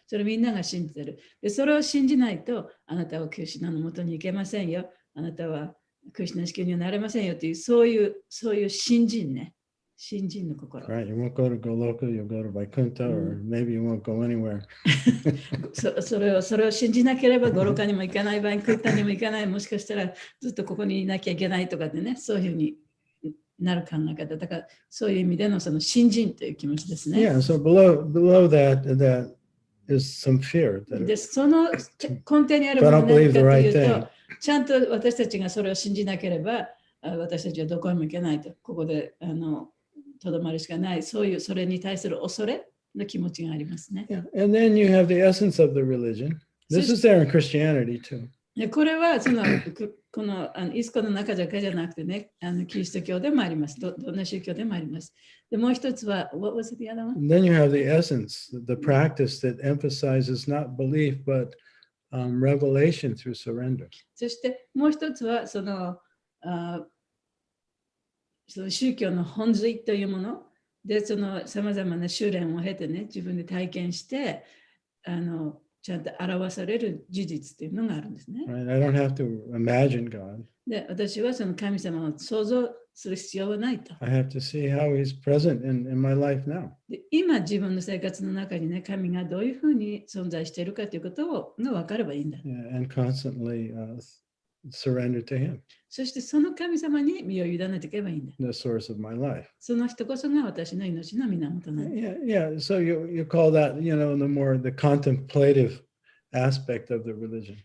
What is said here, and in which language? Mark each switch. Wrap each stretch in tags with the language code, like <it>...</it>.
<ja>それみんなが信じてる。で、それを信じないと、あなたはクリシュナのもとに行けませんよ。あなたはクリシュナ式にはなれませんよっていう、そういう信心ね。信心の心。</ja> <en>Right, you won't go to Goloka, you'll go to Vaikuntha, or maybe you won't go anywhere.</en> <ja>それを信じなければゴロカにも行かない、バイクンタにも行かない、もしかしたらずっとここにいなきゃいけないとかってね、そういうふうになる考え方。だからそういう意味でのその信心という気持ちですね。</ja> <en>Yeah, so below that is some fear.</en> <ja>で、その根底にあるものは何かというと、ちゃんと私たちがそれを信じなければ、私たちはどこにも行けないと、ここでとどまるしかない、それに対する恐れの気持ちがありますね。</ja> <en>Yeah. And then you have the essence of the religion. This is there in Christianity too.</en> <ja>これはこのイスコの中だけじゃなくてね、キリスト教でもあります。どんな宗教でもあります。で、もう一つは、</ja> <en>what was the other one? Then you have the essence, the practice that emphasizes not belief, but revelation through surrender.</en> <ja>そしてもう一つはその宗教の本髄というもので、そのさまざまな修練を経てね、自分で体験してちゃんと表される事実というのがあるんですね。</ja> <en>Right? I don't have to imagine God.</en> <ja>で、私はその神様を想像する必要はないと。</ja> <en>I have to see how He's present in my life now.</en> <ja>で、今自分の生活の中にね、神がどういうふうに存在しているかということが分かればいいんだ。</ja> <en>Yeah, and constantly surrender to Him.</en> <ja>そしてその神様に身を委ねていけばいいんだ。</ja> <en>The source of my life.</en> <ja>その人こそが私の命の源なんだ。</ja> <en>Yeah. So you call that, the contemplative aspect of the religion.</en>